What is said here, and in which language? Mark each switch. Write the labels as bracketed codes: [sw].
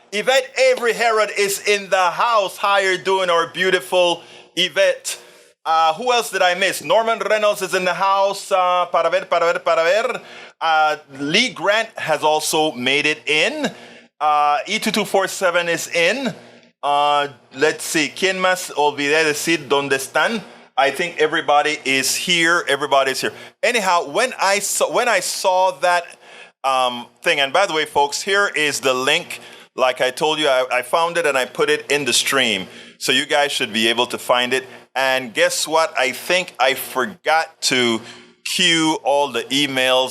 [en] Yvette Avery Herod is in the house. How you doing, our beautiful Yvette? Who else did I miss? Norman Reynolds is in the house. [es] Para ver. [en] Lee Grant has also made it in. E2247 is in. Let's see. [es] ¿Quién más olvidé decir dónde están? [en] I think everybody is here. Everybody's here. Anyhow, when I saw that thing, and by the way, folks, here is the link. Like I told you, I found it and I put it in the stream. So you guys should be able to find it. And guess what? I think I forgot to queue all the emails.